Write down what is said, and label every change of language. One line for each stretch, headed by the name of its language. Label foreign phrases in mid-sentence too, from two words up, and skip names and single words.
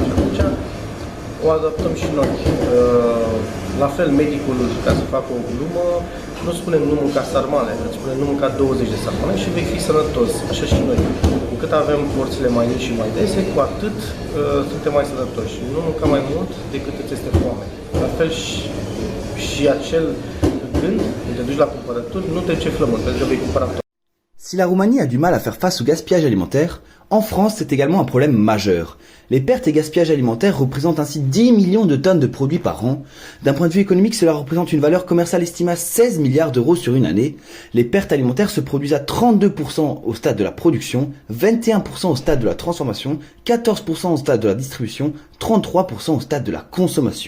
Romanian: Și atunci o adaptăm și noi. La fel, medicul, ca să facă o glumă, nu spunem nu mânca sarmale, îți spunem nu mânca 20 de sarmale și vei fi sănătos. Așa și noi. Cu cât avem porțile mai mici și mai dese, cu atât suntem mai sănătoși. Nu mânca mai mult decât îți este foame. La fel și acel gând, când te duci la cumpărături, nu te duce flământ, pentru că vei cumpăra tot.
French: Si la Roumanie a du mal à faire face au gaspillage alimentaire, en France c'est également un problème majeur. Les pertes et gaspillages alimentaires représentent ainsi 10 millions de tonnes de produits par an. D'un point de vue économique, cela représente une valeur commerciale estimée à 16 milliards d'euros sur une année. Les pertes alimentaires se produisent à 32% au stade de la production, 21% au stade de la transformation, 14% au stade de la distribution, 33% au stade de la consommation.